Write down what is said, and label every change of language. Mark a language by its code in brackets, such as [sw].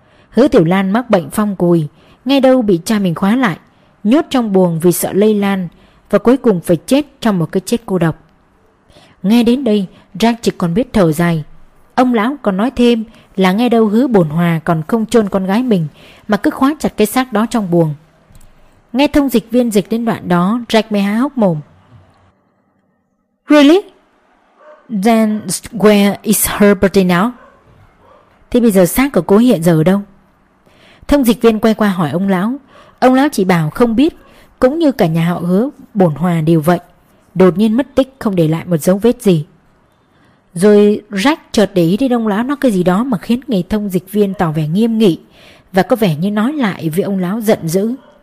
[vi] Hứa Tiểu Lan mắc bệnh phong cùi, nghe đâu bị cha mình khóa lại, nhốt trong buồng vì sợ lây lan, và cuối cùng phải chết trong một cái chết cô độc. Nghe đến đây, Jack chỉ còn biết thở dài. Ông lão còn nói thêm là nghe đâu Hứa Bổn Hòa còn không chôn con gái mình mà cứ khóa chặt cái xác đó trong buồng. Nghe thông dịch viên dịch đến đoạn đó, Jack mới há hốc mồm. [en] Really? Then where is her body now? [vi] Thế bây giờ xác của cô hiện giờ ở đâu? Thông dịch viên quay qua hỏi ông lão. Ông lão chỉ bảo không biết, cũng như cả nhà họ Hứa Bổn Hòa đều vậy, đột nhiên mất tích không để lại một dấu vết gì. Rồi Jack chợt để ý đến ông lão nói cái gì đó mà khiến người thông dịch viên tỏ vẻ nghiêm nghị và có vẻ như nói lại với ông lão giận dữ.